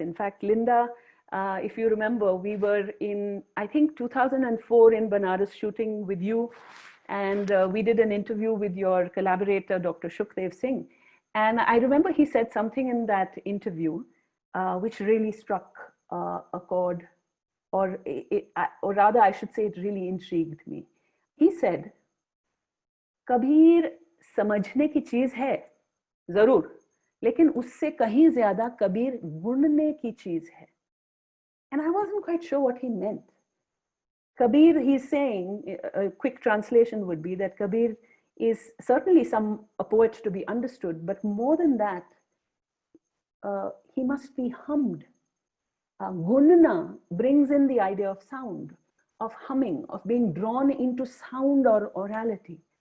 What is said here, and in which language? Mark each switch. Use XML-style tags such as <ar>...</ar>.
<en>In fact, Linda, if you remember, we were in, I think, 2004 in Banaras shooting with you, and we did an interview with your collaborator, Dr. Shukdev Singh. And I remember he said something in that interview which really struck a chord, or rather I should say it really intrigued me. He said,</en> <hi>Kabir समझने की चीज है जरूर, लेकिन उससे कहीं ज्यादा कबीर गुणने की चीज है.</hi> <en>And I wasn't quite sure what he meant. Kabir, he's saying, a quick translation would be that Kabir is certainly a poet to be understood, but more than that, he must be hummed. Gunna brings in the idea of sound, of humming, of being drawn into sound or orality.</en>